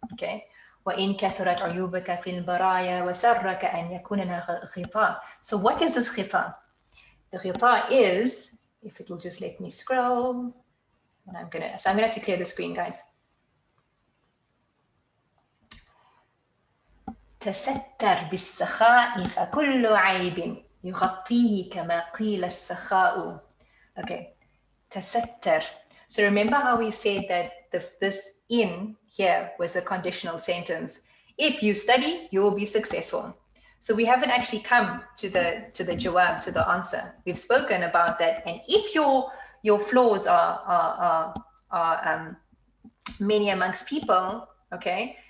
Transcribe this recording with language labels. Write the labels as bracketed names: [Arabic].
[Arabic] Okay. وَإِن كَثُرَتْ عُيُوبَكَ فِي الْبَرَايَا وَسَرَّكَ أَنْ يَكُونَ لَهَا غِطَاءٌ. [English] So what is this ghita? The ghita is, if it will just let me scroll, and I'm gonna have to clear the screen, guys. [Arabic] تستر بالسخاء فكل عيب يغطيه كما قيل السخاء. [English] Okay, تستر. So remember how we said that this in here was a conditional sentence. If you study, you will be successful. So we haven't actually come to the jawab, to the answer. We've spoken about that. And if your flaws are many amongst people, okay,